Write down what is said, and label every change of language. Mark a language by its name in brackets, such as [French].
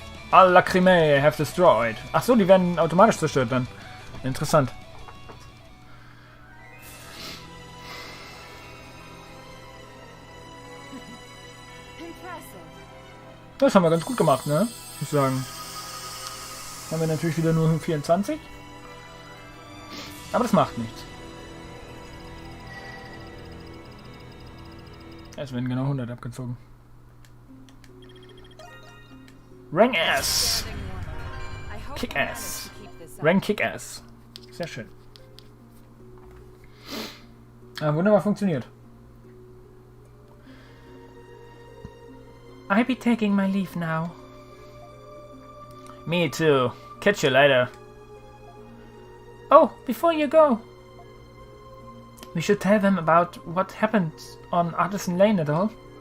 [English] All lacrimae have destroyed. [German] Ach so, die werden automatisch zerstört dann. Interessant. Das haben wir ganz gut gemacht, ne? Muss ich sagen. Haben wir natürlich wieder nur 24. Aber das macht nichts. Es werden genau 100 abgezogen. [English] Rank Ass. Kick Ass. Rank Kick Ass. [German] Sehr schön. Ah, wunderbar funktioniert. [English] I'll be taking my leave now. Me too. Catch you later. Oh, before you go. We should tell them about what happened on Artisan Lane at all.